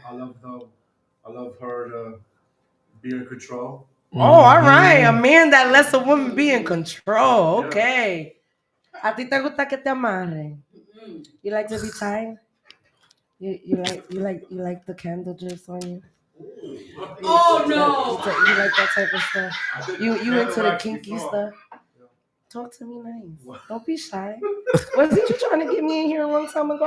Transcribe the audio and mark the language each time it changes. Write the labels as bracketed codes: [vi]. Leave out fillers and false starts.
[en] I love her to be in control. Oh, all right. A man that lets a woman be in control. Okay. [es] A ti te gusta que te amarren? [en] You like to be tied? You like the candle drips on you? Oh no! You like that type of stuff? You into the kinky stuff? Talk to me nice. Don't be shy. Wasn't you trying to get me in here a long time ago?